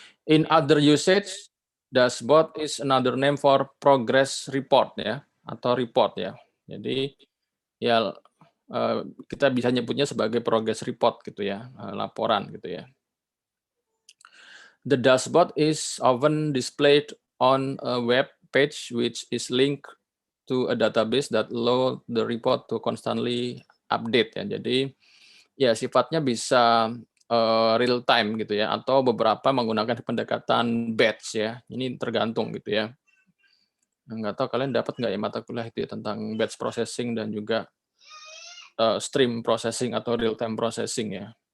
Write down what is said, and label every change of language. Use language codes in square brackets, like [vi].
[en] In other usage, dashboard is another name for progress report [id] ya atau report ya. Jadi ya kita bisa nyebutnya sebagai progress report gitu ya, laporan gitu ya. [en] The dashboard is often displayed on a web page which is linked to a database that allow the report to constantly update [id] ya. Jadi ya sifatnya bisa real time gitu ya, atau beberapa menggunakan pendekatan batch ya. Ini tergantung gitu ya. Nggak tahu kalian dapat nggak ya mata kuliah itu ya tentang batch processing dan juga stream processing atau real time processing ya.